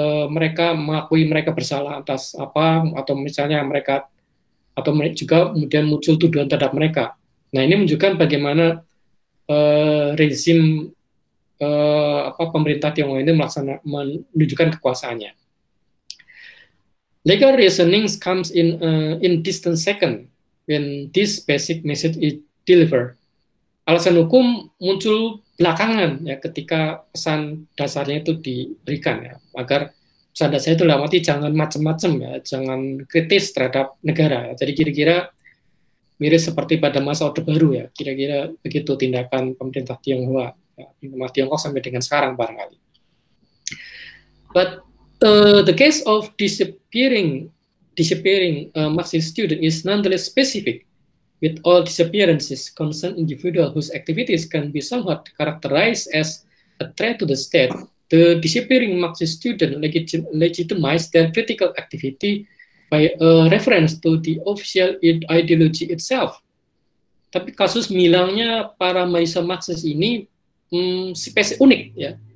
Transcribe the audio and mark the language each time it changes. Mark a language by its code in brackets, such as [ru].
[id] mereka mengakui mereka bersalah atas apa, atau misalnya mereka juga kemudian muncul tuduhan terhadap mereka. Nah, ini menunjukkan bagaimana rezim pemerintah Tiongkok ini menunjukkan kekuasaannya. [en] Legal reasoning comes in distant second when this basic message is delivered. [id] Alasan hukum muncul belakangan ya ketika pesan dasarnya itu diberikan ya, agar pesan dasarnya itu dalam arti jangan macam-macam ya, jangan kritis terhadap negara. Ya. Jadi kira-kira mirip seperti pada masa Orde Baru ya, kira-kira begitu tindakan pemerintah Tionghoa, ya, pemerintah Tiongkok sampai dengan sekarang barangkali. [en] But the case of disappearing Marxist student is nonetheless specific. With all disappearances concern individual whose activities can be somewhat characterized as a threat to the state, the disappearing Marxist student legitimized their critical activity by a reference to the official ideology itself. [id] Tapi kasus hilangnya para mahasiswa Marxist ini spesies unik ya.